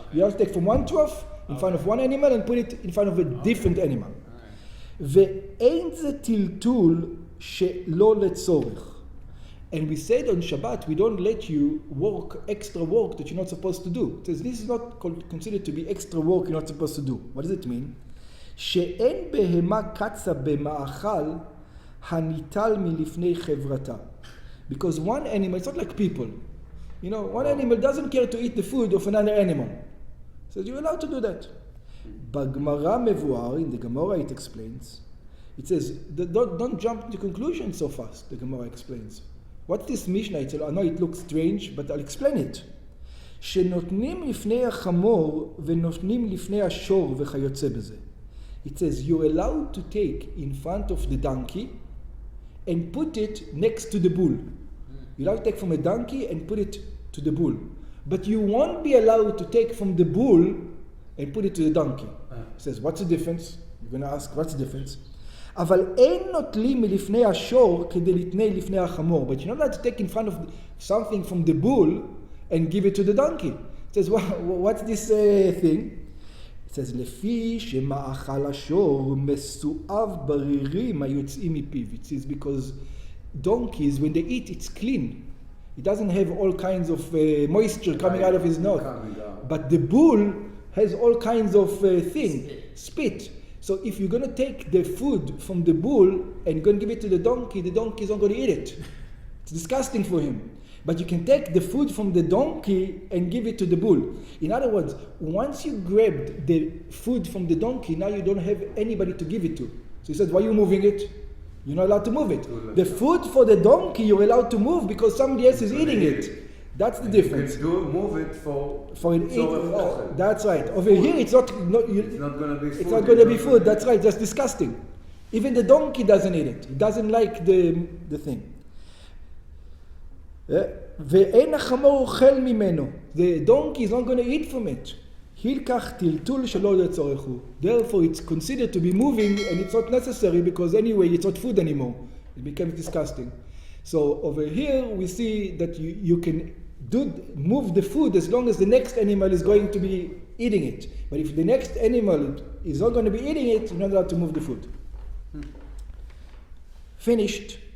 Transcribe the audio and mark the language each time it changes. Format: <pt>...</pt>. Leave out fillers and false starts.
<en>You have to take from one trough in front of one animal and put it in front of a different animal.</en> <he>ואין זה טלטול שלא לצורך.</he> <en>And we said on Shabbat, we don't let you work extra work that you're not supposed to do. It says this is not considered to be extra work you're not supposed to do. What does it mean?</en> <he>שאין בהמה קצה במאכל הניטל מלפני חברתה.</he> <en>Because one animal, it's not like people. You know, one animal doesn't care to eat the food of another animal. So you're allowed to do that.</en> <he>בגמרא מבואר,</he> <en>in the Gemara it explains, it says, don't jump to conclusions so fast, the Gemara explains. What's this Mishnah? I know it looks strange, but I'll explain it.</en> <he>שנותנים לפני החמור ונותנים לפני השור וכיוצא בזה.</he> <en>It says, you're allowed to take in front of the donkey and put it next to the bull. You're allowed to take from a donkey and put it to the bull. But you won't be allowed to take from the bull and put it to the donkey. He says, what's the difference? You're going to ask, what's the difference?</en> <he>אבל אין נוטלים מלפני השור כדי לתנאי לפני החמור.</he> <en>But you're not allowed to take in front of something from the bull and give it to the donkey. It says, what's this thing? It says,</en> <he>לפי שמאכל השור מסואב ברירים היוצאים מפיו.</he> <en>It says, because donkeys, when they eat, it's clean. It doesn't have all kinds of moisture coming out of his nose. But the bull has all kinds of spit. So if you're going to take the food from the bull and you're going to give it to the donkey is not going to eat it. It's disgusting for him. But you can take the food from the donkey and give it to the bull. In other words, once you grabbed the food from the donkey, now you don't have anybody to give it to. So he says, why are you moving it? You're not allowed to move it. The food for the donkey you're allowed to move because somebody else is eating it. That's the difference. You can move it for an eat. That's right. Over here, it's not going to be food. It's not going to be food. That's right. That's disgusting. Even the donkey doesn't eat it. He doesn't like the thing.</en> <he>ואין החמור אוכל ממנו.</he> <en>The donkey is not going to eat from it.</en> <he>הילקח טלטול שלא לצורך הוא.</he> <en>Therefore, it's considered to be moving, and it's not necessary because anyway, it's not food anymore. It becomes disgusting. So over here, we see that you can move the food as long as the next animal is going to be eating it. But if the next animal is not going to be eating it, you're not allowed to move the food. Finished.</en>